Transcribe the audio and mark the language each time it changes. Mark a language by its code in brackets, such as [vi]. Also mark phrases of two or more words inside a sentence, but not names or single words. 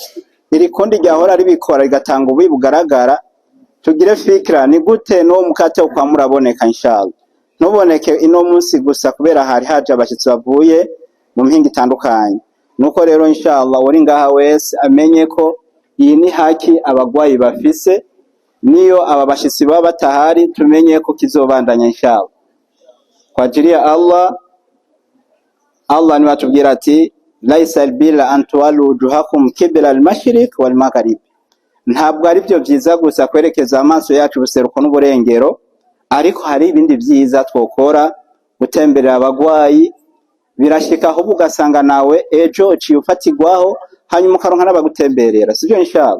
[rn] Iri kundi ryahora ribikora rigatanga ubuyi bugaragara, tugire fikra ni gute no mukate ukwa muraboneka inshallah. Ntuboneke ino munsi gusa kubera hari haje abashitsi bavuye mu mpinga itandukanye. Nuko rero inshallah uri ngaha wese amenye ko iyi ni haki abagwayi bafise, niyo aba bashitsi baba batahari tumenye ko kizobandanya inshallah. [sw] Kwa ajili ya Allah ni watubwira ati [ar] ليس البر أن تولوا وجوهكم قبل المشرق والمغرب. [rn] Ntabwo ari byo byiza gusa kwerekeza amaso yacu buseruko n'uburengero, ariko hari ibindi byiza twokora. Gutemberera abagwayi birashika aho ugasanga nawe ejo uciye ufatigwaho, hanyuma ukaronka n'abagutemberera, sivyo inshallah.